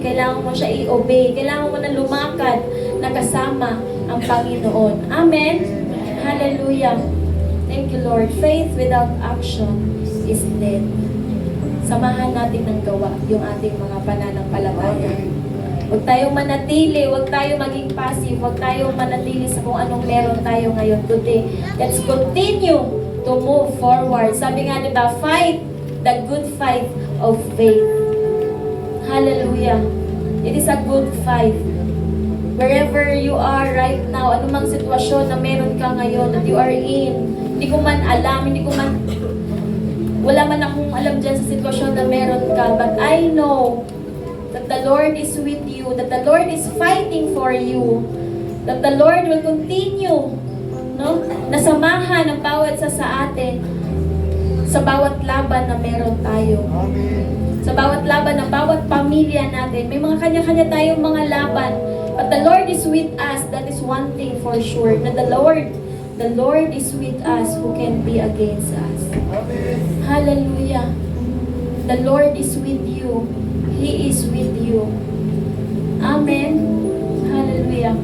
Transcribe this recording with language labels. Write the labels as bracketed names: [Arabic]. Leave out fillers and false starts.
[Filipino] Kailangan mo siya i-obey. Kailangan mo na lumakad na kasama ang Panginoon. [English] Amen? Hallelujah. Thank you, Lord. Faith without action is dead. [Filipino] Samahan natin ng gawa yung ating mga pananampalataya. Huwag tayong manatili, huwag tayong maging passive, huwag tayong manatili sa kung anong meron tayo ngayon today. [English] Let's continue to move forward. [Filipino] Sabi nga diba, [English] fight the good fight of faith. Hallelujah. It is a good fight. Wherever you are right now, [Filipino] anumang sitwasyon na meron ka ngayon [English] that you are in, [Filipino] hindi ko man alam, wala man akong alam dyan sa sitwasyon na meron ka, [English] but I know that the Lord is with you, that the Lord is fighting for you, that the Lord will continue, [Filipino] no, nasamahan ang bawat sa atin sa bawat laban na meron tayo. [English] Amen. [Filipino] Sa bawat laban ng bawat pamilya natin, may mga kanya-kanya tayong mga laban. [English] But the Lord is with us. That is one thing for sure. Na the Lord is with us. Who can be against us? Amen. Hallelujah. The Lord is with you. He is with you. Amen. Hallelujah.